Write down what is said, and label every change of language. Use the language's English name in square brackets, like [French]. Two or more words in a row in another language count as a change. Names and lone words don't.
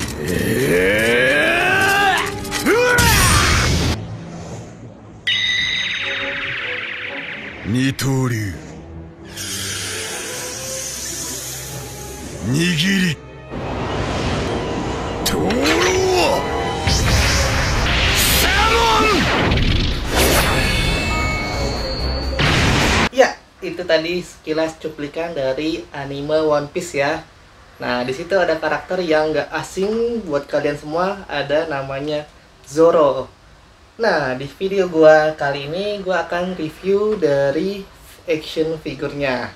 [Japanese] 二刀流握りトロサモン。 [Indonesian] Ya, itu tadi sekilas cuplikan dari anime One Piece ya. Nah, di situ ada karakter yang nggak asing buat kalian semua, ada namanya Zoro. Nah, di video gua kali ini gua akan review dari action figurnya.